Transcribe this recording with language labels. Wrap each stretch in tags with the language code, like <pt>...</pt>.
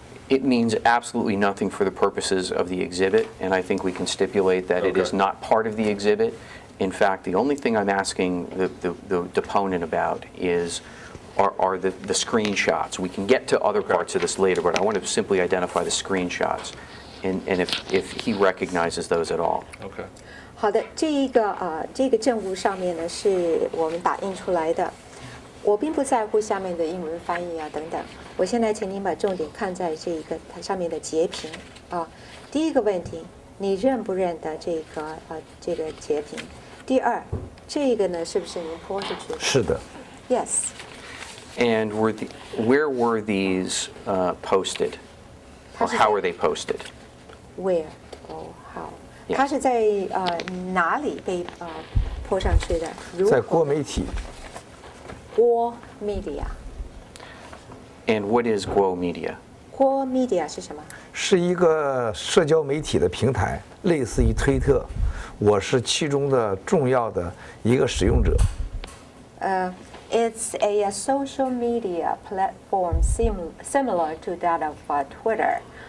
<en>It means absolutely nothing for the purposes of the exhibit, and I think we can stipulate that it is Okay. not part of the exhibit. In fact, the only thing I'm asking the deponent about are the screenshots. We can get to other parts of this later, but I want to simply identify the screenshots, and if he recognizes those at all. Okay.</en> <zh>好的，这个证物上面呢是我们打印出来的。我并不在乎下面的英文翻译啊等等。我现在请您把重点看在它上面的截屏啊。第一个问题，你认不认得这个截屏？第二，这个呢是不是您泼出去的？是的。</zh> <en>Yes. And where were these posted? Or how were they posted? Where? Oh, how? Yeah.</en> <zh>它是在哪里被泼上去的？如在何郭媒体。郭 media。</zh> <en>And what is Guo Media?</en> <zh>郭 media 是什么？是一个社交媒体的平台，类似于推特，我是其中的重要的一个使用者。</zh> <en>It's a social media platform similar to that of Twitter.</en>